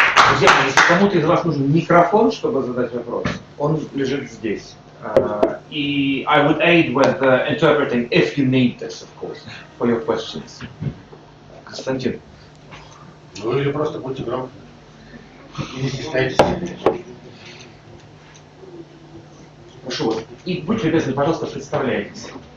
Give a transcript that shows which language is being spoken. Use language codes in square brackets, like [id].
[ru] Друзья, если кому-то из вас нужен микрофон, чтобы задать вопрос, он лежит здесь. [en] И I would aid with interpreting if you need this, of course, for your questions. [ru] Константин. Ну или просто будьте громкими. И не стесняйтесь. Прошу вас. И будьте любезны, пожалуйста, представляйтесь.